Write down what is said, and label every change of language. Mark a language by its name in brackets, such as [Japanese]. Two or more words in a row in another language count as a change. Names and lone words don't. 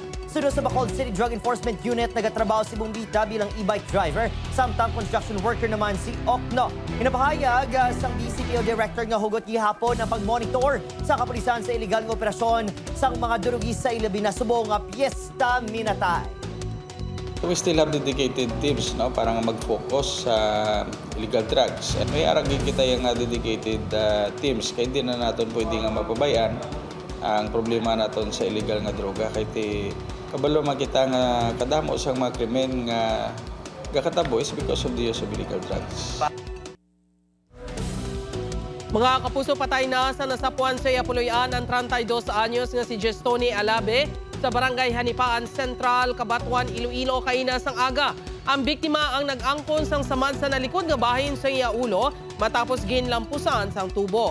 [Hiligaynon] Sunod sa Bacolod City Drug Enforcement Unit, nagatrabaho si Bombita bilang e-bike driver, samtang [English] construction worker [Hiligaynon] naman si Okno. Inapahayag sang BCPO Director nga hugot gihapon ang pagmonitor sa kapulisan sa illegal nga operasyon sang mga durugi sa ilabi na subong nga Piesta Minatay. [English] We still have dedicated teams [Hiligaynon] para mag-focus [English] sa illegal drugs. [Filipino] And may aragin kita yung [English] dedicated teams [Filipino] kaya hindi na natin pwede nga mapabayan ang problema natin sa illegal nga droga. [Hiligaynon] Kaya kabalo makita nga kadamo sa mga krimen nga gakatabo [English] is because of the use of illegal drugs. [Hiligaynon] Mga kapuso, patay na sa nasapuan sa Yapuloyan ang 32 anyos nga si Gestoni Alabe sa Barangay Hanipaan Central, Cabatuan, Iloilo, kaina sang aga. Ang biktima ang nag-angkon sang samad sa nalikod nga bahin sa iya ulo matapos ginlampusan sang tubo.